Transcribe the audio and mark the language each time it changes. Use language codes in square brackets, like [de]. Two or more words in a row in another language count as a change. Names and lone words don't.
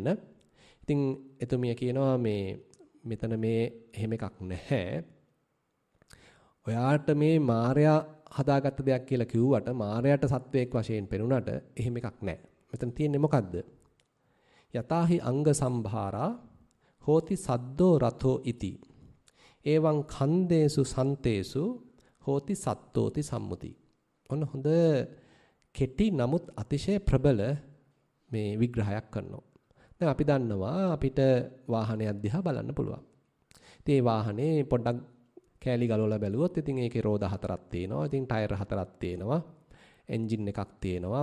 [si] ඉතින් එතුමිය කියනවා මේ මෙතන මේ එහෙම එකක් නැහැ. ඔයාට මේ මායя හදාගත්ත දෙයක් කියලා කිව්වට මායයට සත්වයක් වශයෙන් පෙනුනට එහෙම එකක් නැහැ. මෙතන තියෙන්නේ මොකද්ද? [pi] යතාහි අංග සම්භාරා හෝති සද්දෝ රතෝ ඉති. එවං ඛන්දේසු සන්තේසු හෝති සත්තෝති සම්මුති. [si] ඔන්න හොඳ කෙටි නමුත් අතිශය ප්‍රබල මේ විග්‍රහයක් කරනවා. දැන් අපි දන්නවා අපිට වාහනයක් දිහා බලන්න පුළුවන්. ඉතින් මේ වාහනේ පොඩ්ඩක් කෑලි ගලවලා බැලුවොත් ඉතින් ඒකේ රෝද හතරක් තියෙනවා. ඉතින් ටයර් හතරක් තියෙනවා. එන්ජින් එකක් තියෙනවා.